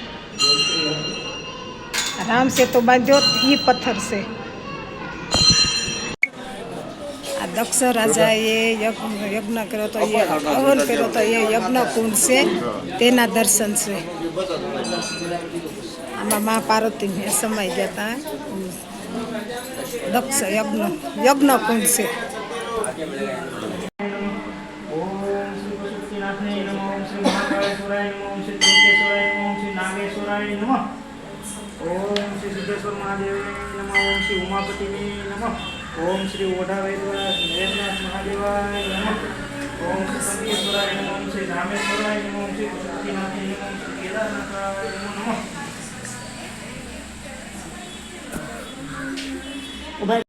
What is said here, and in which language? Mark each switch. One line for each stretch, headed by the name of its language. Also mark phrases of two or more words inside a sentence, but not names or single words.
Gujarati: રામ સેતુ બાંધ્યો એ પથ્થર છે આ દક્ષ રાજાએ યજ્ઞ કર્યો તો એ હવન કર્યો તો એ યજ્ઞ કુંડ છે તેના દર્શન છે આમાં મા પાર્વતીને સમય જતા દક્ષ યજ્ઞ કુંડ છે
Sanskrit: ओम श्री सिद्धेश्वर महादेव नमः ओम श्री उमापति नमः ओम श्री ओढ़ा वैद्यनाथ महादेवाय नमः ओम श्री संकेश्वराय नमः ओम श्री रामेश्वराय नमः ओम श्री पशुपतिनाथ नमः ओम श्री केदारनाथाय नमः